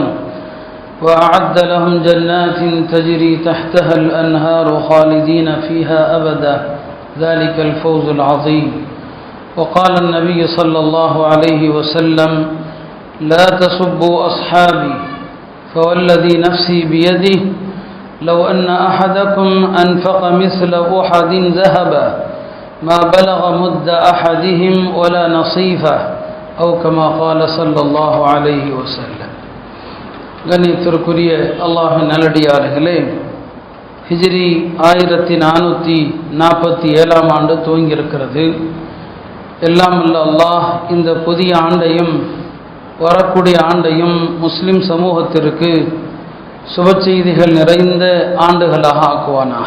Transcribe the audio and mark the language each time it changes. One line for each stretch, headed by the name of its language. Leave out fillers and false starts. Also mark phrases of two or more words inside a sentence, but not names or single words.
Arabic: وأعد لهم جنات تجري تحتها الأنهار خالدين فيها أبدا ذلك الفوز العظيم وقال النبي صلى الله عليه وسلم لا تسبوا أصحابي فوالذي نفسي بيده لو أن أحدكم أنفق مثل أحد ذهبا ما بلغ مد أحدهم ولا نصيفه أو كما قال صلى الله عليه وسلم.
Tamil: கண்ணியத்திற்குரிய அல்லாஹ்வின் நல்லடியார்களே, ஹிஜ்ரி 1447 ஆண்டு துவங்கியிருக்கிறது. எல்லாம் வல்ல அல்லாஹ் இந்த புதிய ஆண்டையும் வரக்கூடிய ஆண்டையும் முஸ்லிம் சமூகத்திற்கு சுப செய்திகள் நிறைந்த ஆண்டுகளாக ஆக்குவானாக.